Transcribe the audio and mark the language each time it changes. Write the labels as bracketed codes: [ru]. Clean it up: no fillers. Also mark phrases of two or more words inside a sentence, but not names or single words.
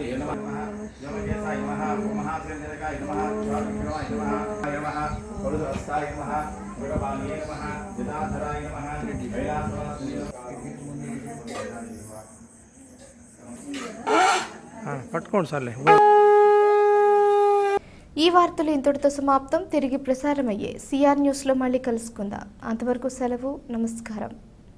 [sa] नमः यमकेशाय नमः महासेनकाय नमः स्वामिनाय नमः नमः वरुदहस्ताय नमः भगवाने नमः जटाधराय नमः कैलासवासिने [te] పట్టుకోండి సార్లే. ఈ వార్తలు ఇంతటితో సమాప్తం. తిరిగి ప్రసారమయ్యే సిఆర్ న్యూస్లో మళ్ళీ కలుసుకుందాం. అంతవరకు సెలవు. నమస్కారం.